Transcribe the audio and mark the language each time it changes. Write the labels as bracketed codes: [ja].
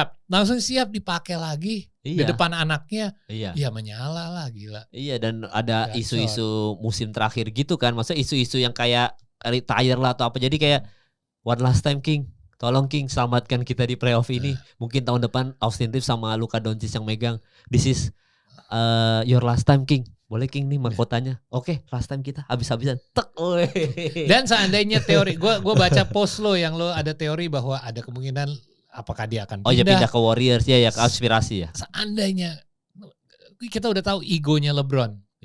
[id] Langsung siap dipakai lagi. Di depan anaknya. Ya menyala lah, gila. Dan ada isu-isu musim terakhir gitu kan. Maksudnya isu-isu yang kayak retire lah atau apa. Jadi kayak [en] one last time King. [id] Tolong King, selamatkan kita di playoff ini. Mungkin tahun depan Austin Reeves sama Luka Doncic yang megang. [en] This is your last time King. [id] Boleh King nih mahkotanya. Oke, [en] last time [id] kita habis-habisan. Dan seandainya teori, gue baca post lo yang lo ada teori bahwa ada kemungkinan apakah dia akan pindah ke Warriors ya ke aspirasi ya. Seandainya kita udah tahu egonya LeBron.